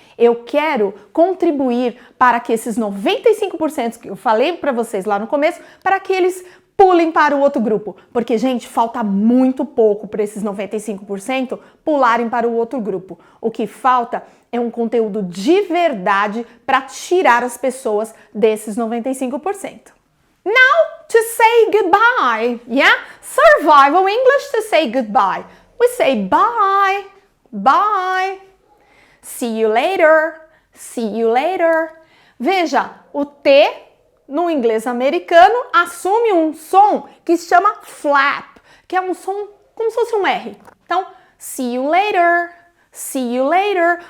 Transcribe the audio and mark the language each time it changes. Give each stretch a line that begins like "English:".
Portuguese: Eu quero contribuir para que esses 95% que eu falei para vocês lá no começo, para que eles pulem para o outro grupo. Porque, gente, falta muito pouco para esses 95% pularem para o outro grupo. O que falta é um conteúdo de verdade para tirar as pessoas desses 95%.
English: Now, to say goodbye, yeah? Survival English to say goodbye. We say bye, bye. See you later, see you later.
Portuguese: Veja, o T no inglês americano assume um som que se chama flap, que é um som como se fosse um R.
English: Então, see you later, see you later.